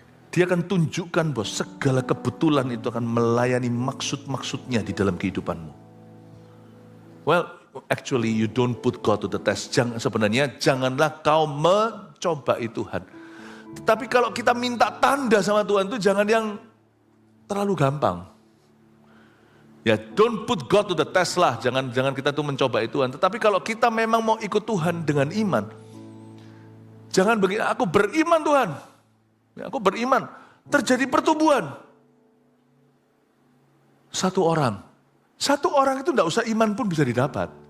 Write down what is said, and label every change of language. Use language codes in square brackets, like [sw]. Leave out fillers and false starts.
[id] Dia akan tunjukkan bahwa segala kebetulan itu akan melayani maksud-maksudnya di dalam kehidupanmu. [en] Well, actually you don't put God to the test. [id] Sebenarnya janganlah kau mencobai Tuhan. Tetapi kalau kita minta tanda sama Tuhan itu jangan yang terlalu gampang. [en] Ya, don't put God to the test lah. [id] Jangan kita tuh mencobai Tuhan. Tetapi kalau kita memang mau ikut Tuhan dengan iman, jangan begini, aku beriman Tuhan. Ya, aku beriman, terjadi pertumbuhan. Satu orang itu tidak usah iman pun bisa didapat.